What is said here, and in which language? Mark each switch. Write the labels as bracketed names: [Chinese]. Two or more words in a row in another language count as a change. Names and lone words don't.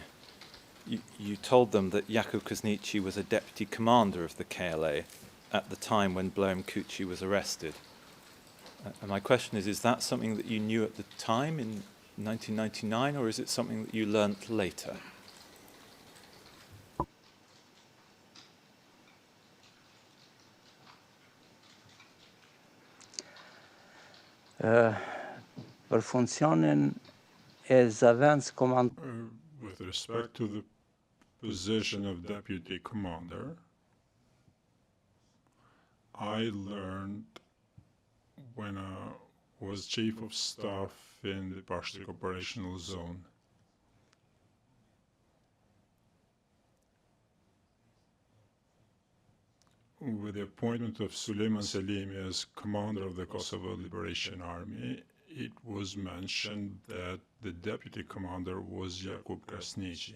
[English] You told them that Jakub Koznici was a deputy commander of the KLA at the time when Blum Kuchi was arrested. And my question is that something that you knew at the time in 1999, or is it something that you learnt later? [Albanian] Për funksionin e zëvendës komand [English] With respect to the position of deputy commander, I learned when I was chief of staff in the Pashtik operational zone. With the appointment of Suleiman Selimi as commander of the Kosovo Liberation Army, it was mentioned that the deputy commander was Jakub Krasniqi.